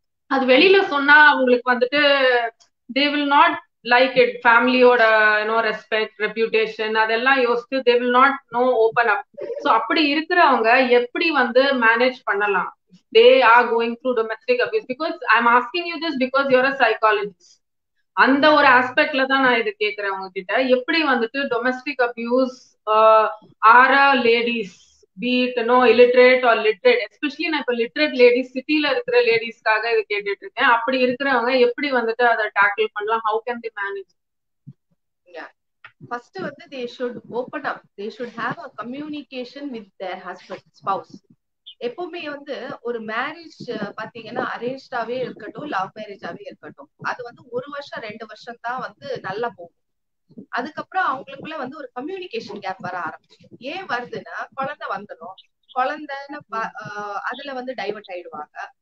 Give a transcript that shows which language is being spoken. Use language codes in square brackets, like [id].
[ta] அது வெளியில சொன்னா அவங்களுக்கு வந்துட்டு [en] They will not like it. [ta] ஃபேமிலியோட ரெஸ்பெக்ட், ரெப்யூட்டேஷன் அதெல்லாம் யோசிச்சு [en] They will not open up. [ta] So அப்படி இருக்கிறவங்க எப்படி வந்து மேனேஜ் பண்ணலாம் [en] they are going through domestic abuse? Because I'm asking you this because you're a psychologist. [ta] அந்த ஒரு ஆஸ்பெக்ட்ல தான் நான் இது கேட்கிறேன் உங்ககிட்ட. எப்படி வந்துட்டு domestic abuse R ladies [en] be it illiterate or literate, [ta] especially நான் இப்ப லிட்ரேட் லேடிஸ் சிட்டில இருக்கிற லேடிஸ்க்காக இது கேட்டுட்டு இருக்கேன். அப்படி இருக்கிறவங்க எப்படி வந்துட்டு அதை டேக்கிள் பண்ணலாம்? [en] how can they manage? First [ta] வந்து [en] they should open up, they should have a communication with their husband, spouse. [ta] எப்பவுமே வந்து ஒரு மேரேஜ் பாத்தீங்கன்னா அரேஞ்ச்டாவே இருக்கட்டும் லவ் மேரேஜாவே இருக்கட்டும், அது வந்து 1 வருஷம் 2 வருஷம் தான் வந்து நல்லா போகும். அதுக்கப்புறம் அவங்களுக்குள்ள வந்து ஒரு கம்யூனிகேஷன் கேப் வர ஆரம்பிச்சிடும். ஏன் வருதுன்னா குழந்தை வந்துடும், குழந்தைன்னு அதுல வந்து டைவர்ட் ஆயிடுவாங்க.